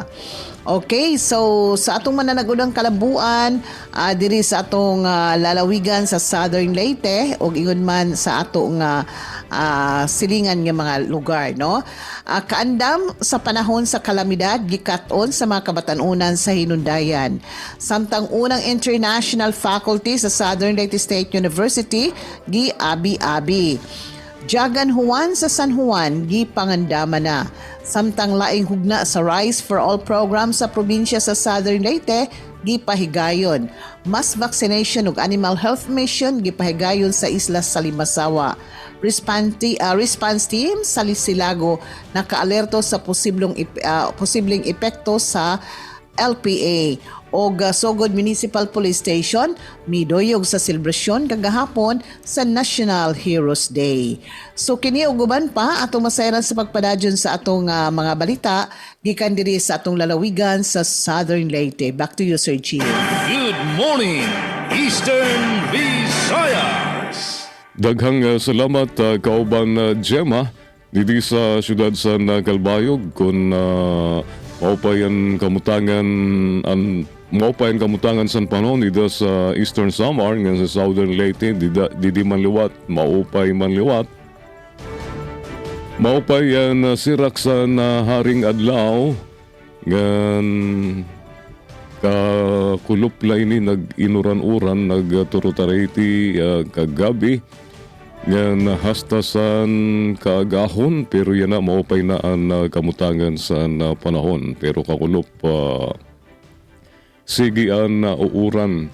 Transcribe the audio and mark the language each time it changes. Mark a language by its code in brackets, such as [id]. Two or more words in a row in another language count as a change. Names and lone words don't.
[ceb] Okay, so sa atong mananagunang kalabuan diri sa atong lalawigan sa Southern Leyte o ingon man sa atong silingan nga mga lugar, no? Kaandam sa panahon sa kalamidad gikat-on sa mga kabatanunan sa hinundayan. Samtang unang [en] international faculty [ceb] sa Southern Leyte State University gi-abi-abi. Jagan Juan sa San Juan gipangandama na. Samtang laing hugna sa Rise for All program sa probinsya sa Southern Leyte gipahigayon. [en] Mass vaccination [ceb] ug [en] animal health mission [ceb] gipahigayon sa isla sa Limasawa. [en] Response team [ceb] sa Lisilago nakaalerto sa posibleng epekto sa LPA o Sogod Municipal Police Station midoyog sa selebrasyon kagahapon sa National Heroes Day. So kini og uban pa atong masayran sa pagpadadyon sa atong mga balita gikan diri sa atong lalawigan sa Southern Leyte. [en] Back to you, Sir Gio. Good morning, Eastern Visayas. [war] Daghang salamat kauban Gemma dito sa syudad sa Calbayog kung maupayan kamutangan sa panon dito sa Eastern Samar nga sa Southern Leyte di manliwat maupay manliwat maupayan sirak sa haring adlaw ngan kakulop laini nag-inuran-uran nagturutariti kagabi nga nahastasan kaagahon pero yan na maupay na ang kamutangan sa panahon pero kakulop sige ang uuran.